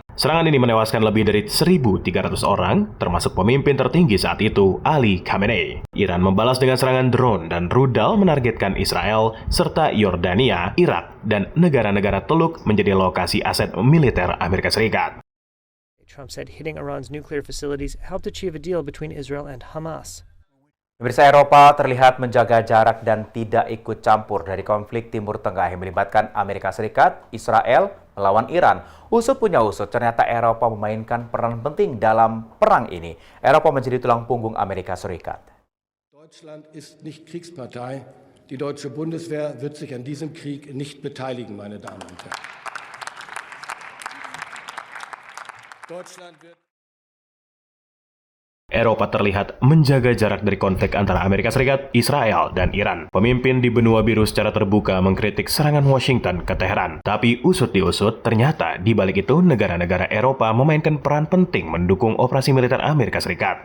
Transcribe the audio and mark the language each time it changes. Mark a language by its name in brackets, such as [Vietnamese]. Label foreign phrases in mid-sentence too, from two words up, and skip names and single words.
[Indonesian] Serangan ini menewaskan lebih dari 1.300 orang, termasuk pemimpin tertinggi saat itu, Ali Khamenei. Iran membalas dengan serangan drone dan rudal menargetkan Israel, serta Yordania, Irak, dan negara-negara Teluk menjadi lokasi aset militer Amerika Serikat. [English] Trump said hitting Iran's nuclear facilities helped achieve a deal between Israel and Hamas. [Indonesian] Pemirsa, Eropa terlihat menjaga jarak dan tidak ikut campur dari konflik Timur Tengah yang melibatkan Amerika Serikat, Israel, melawan Iran. Usut punya usut, ternyata Eropa memainkan peran penting dalam perang ini. Eropa menjadi tulang punggung Amerika Serikat. [German] Deutschland ist nicht Kriegspartei. Die deutsche Bundeswehr wird sich an diesem Krieg nicht beteiligen, meine Damen und Herren. Deutschland wird [Indonesian] Eropa terlihat menjaga jarak dari konflik antara Amerika Serikat, Israel, dan Iran. Pemimpin di benua biru secara terbuka mengkritik serangan Washington ke Teheran. Tapi usut diusut, ternyata di balik itu negara-negara Eropa memainkan peran penting mendukung operasi militer Amerika Serikat.